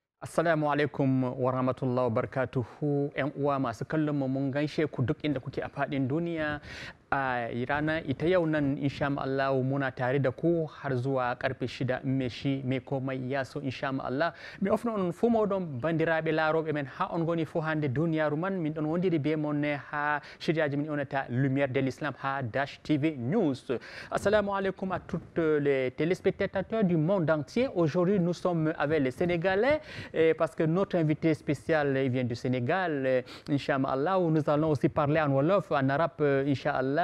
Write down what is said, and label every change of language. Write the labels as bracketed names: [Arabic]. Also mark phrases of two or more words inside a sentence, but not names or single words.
[Arabic] Assalamu alaikum wa rahmatullahi wa barakatuhu. [Hausa] 'Yan uwa masu kallon mu mun gaishe ku duk inda kuke a faɗin duniya. A rana ita yau nan [Arabic] insha Allah [Hausa] muna tare da ku har zuwa karfe 6 me shi me komai ya so [Arabic] insha Allah. [Fula] Mi ofno on fu modon bandiraɓe laroɓe men ha on goni fo hande duniyaru man min ɗon wondiri be mon ha shiryaji min onata [French] lumière de l'islam [Fula] ha Dash TV News. [Arabic] Assalamu alaikum [French] à toutes les téléspectateurs du monde entier. Aujourd'hui nous sommes avec les Sénégalais parce que notre invité spécial vient du Sénégal. Inch'Allah, nous allons aussi parler en Wolof, en arabe, Inch'Allah.